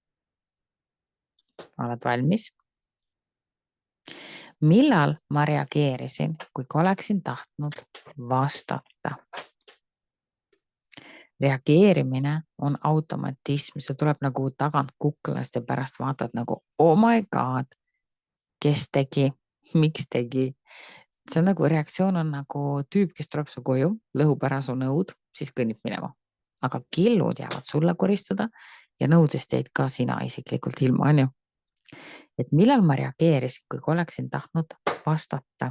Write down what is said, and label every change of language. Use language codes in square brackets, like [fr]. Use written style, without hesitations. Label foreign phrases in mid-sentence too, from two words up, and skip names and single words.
[et] Oled valmis? Millal ma reageerisin, kui oleksin tahtnud vastata? Reageerimine on automatism, see tuleb nagu tagant kuklast ja pärast vaatad nagu, [en] oh my god, [et] kes tegi, miks tegi. See on nagu reaktsioon on nagu tüüp, kes tuleb su koju, lõhub ära su nõud, siis kõnnib minema. Aga killud jäävad sulle koristada ja nõudest jäid ka sina isiklikult ilma, on ju. Et millal ma reageerisin, kui oleksin tahtnud vastata?